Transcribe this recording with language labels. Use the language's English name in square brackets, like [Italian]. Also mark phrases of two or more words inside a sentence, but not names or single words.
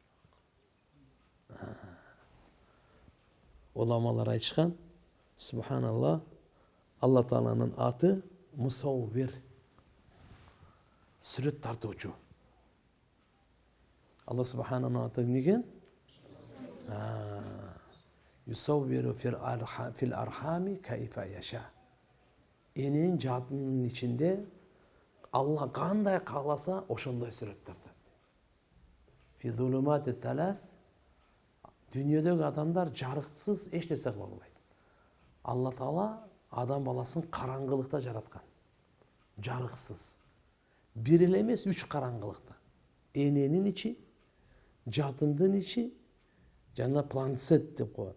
[Kyrgyz] Уламалар айтышкан, субханаллах, Алла Тааланын аты Мусаввир. Сүрөт тартуучу. Алла субхананын аты эмне экен? [Arabic] يصور في الأرحام كيف يشاء. [Kyrgyz] Эненин жадынын ичинде Алла кандай кааласа ошондой сүрөт тартат. [Arabic] في ظلمات ثلاث. [Kyrgyz] Дүйнөдөгү адамдар жарыксыз эч нерсе кыла албайт. Алла Таала адам баласын караңгылыкта жараткан. Жарыксыз. Бир эле эмес, 3 караңгылыкта. Эненин ичи, жадындын ичи, жана планцет деп коет.